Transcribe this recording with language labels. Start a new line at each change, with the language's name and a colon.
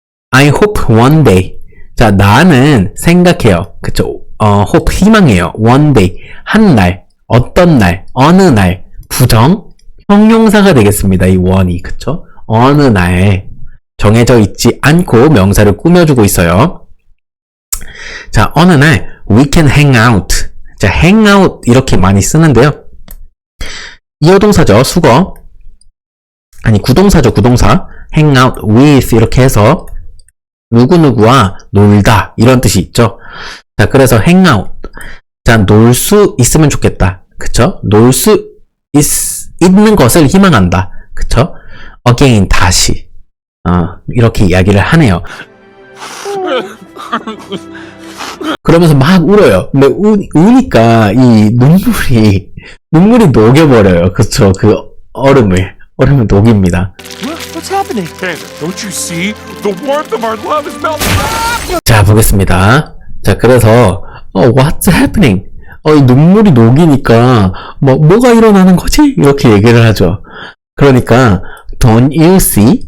English: I hope one day.
Korean: 자, 나는 생각해요. 그쵸? hope, 희망해요. One day. 한 날, 어떤 날, 어느 날, 부정, 형용사가 되겠습니다. 이 one이. 그쵸? 어느 날 정해져 있지 않고 명사를 꾸며주고 있어요. 자, 어느 날
English: we can hang out.
Korean: 자, hang out 이렇게 많이 쓰는데요. 이어동사죠. 수거. 아니, 구동사죠. 구동사. hang out with 이렇게 해서 누구누구와 놀다 이런 뜻이 있죠. 자, 그래서 hang out. 자, 놀 수 있으면 좋겠다. 그쵸? 놀 수 있는 것을 희망한다. 그쵸? again, 다시. 이렇게 이야기를 하네요. 그러면서 막 울어요. 근데 우니까 이 눈물이 녹여버려요. 그쵸? 그 얼음을 녹입니다.
English: What's happening? Panda, don't you see? The warmth of our love is melting.
Korean: 자, 보겠습니다. 자, 그래서,
English: what's happening?
Korean: 이 눈물이 녹이니까, 뭐가 일어나는 거지? 이렇게 얘기를 하죠. 그러니까,
English: don't you see?